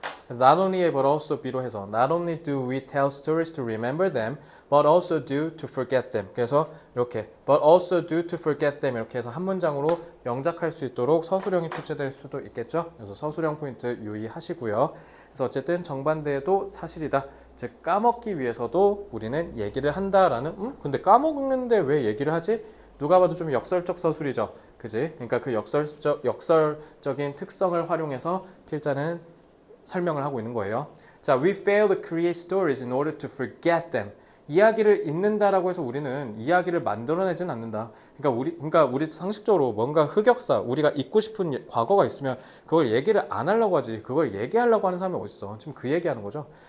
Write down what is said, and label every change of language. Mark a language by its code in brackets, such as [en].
[ko] 그래서 [en] not only but also be로 해서 not only do we tell stories to remember them, but also do to forget them. [ko] 그래서 이렇게 [en] but also do to forget them [ko] 이렇게 해서 한 문장으로 영작할 수 있도록 서술형이 출제될 수도 있겠죠. 그래서 서술형 포인트 유의하시고요. 그래서 어쨌든 정반대도 사실이다. 즉 까먹기 위해서도 우리는 얘기를 한다라는 근데 까먹는데 왜 얘기를 하지? 누가 봐도 좀 역설적 서술이죠. 그지? 그러니까 그 역설적인 특성을 활용해서 필자는 설명을 하고 있는 거예요. [en] 자, we fail to create stories in order to forget them. [ko] 이야기를 잊는다라고 해서 우리는 이야기를 만들어내진 않는다. 그러니까 우리 상식적으로 뭔가 흑역사, 우리가 잊고 싶은 과거가 있으면 그걸 얘기를 안 하려고 하지. 그걸 얘기하려고 하는 사람이 어딨어? 지금 그 얘기하는 거죠.